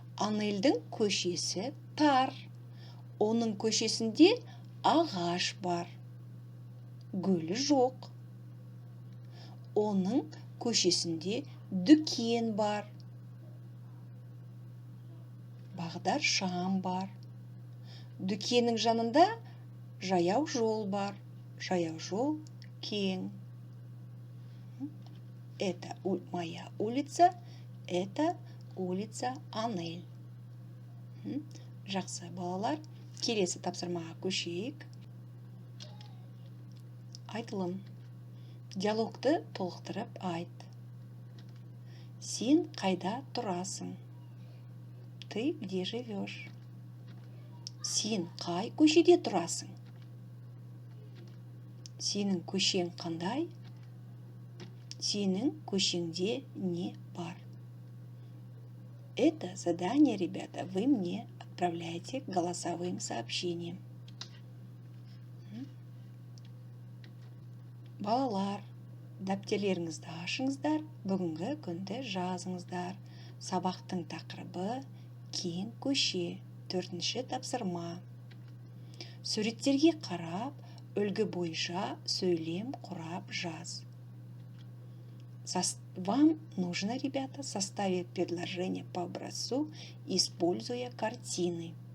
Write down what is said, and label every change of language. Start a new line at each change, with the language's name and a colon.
Kazakh: Анелдің көшесі тар. Оның көшесінде ағаш бар. Гүл жоқ. Оның көшесінде дүкен бар. Бағдар шам бар. Дүкеннің жанында жаяу жол бар. Жаяу жол кең.
Russian: Это моя улица, это улица Анель.
Kazakh: Жақсы, балалар, келесі тапсырмаға көшейік. Айтылым. Диалогты толықтырып айт. Сен қайда тұрасың?
Russian: Ты где живешь?
Kazakh: Сен қай көшеде тұрасың? Сенің көшең қандай? Сенің көшеңде не бар?
Russian: Это задание, ребята, вы мне отправляете голосовым сообщением.
Kazakh: Балалар, дәптерлеріңізді ашыңыздар, бүгінгі күнді жазыңыздар. Сабақтың тақырыбы кең көше, 4-ші тапсырма. Суреттерге қарап, үлгі бойынша сөйлем құрап жаз.
Russian: Вам нужно, ребята, составить предложение по образцу, используя картины.